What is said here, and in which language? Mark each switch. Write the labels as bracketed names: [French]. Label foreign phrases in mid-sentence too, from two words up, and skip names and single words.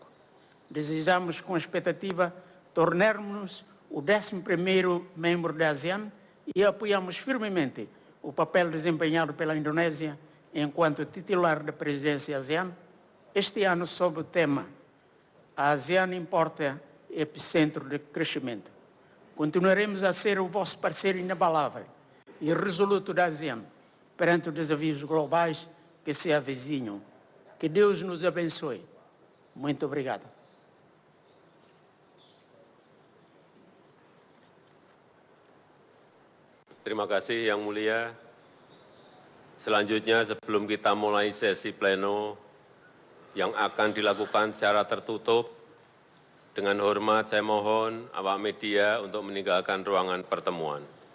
[Portuguese] Desejamos, com expectativa, tornarmos o 11º membro da ASEAN e apoiamos firmemente o papel desempenhado pela Indonésia enquanto titular da presidência ASEAN, este ano sob o tema A ASEAN importa epicentro de crescimento. Continuaremos a ser o vosso parceiro inabalável e resoluto da ASEAN perante os desafios globais que se avizinham. Que Deus nos abençoe. Muito obrigado. [Indonesian] Terima kasih Yang Mulia. Selanjutnya sebelum kita mulai sesi pleno yang akan dilakukan secara tertutup, dengan hormat saya mohon awak media untuk meninggalkan ruangan pertemuan.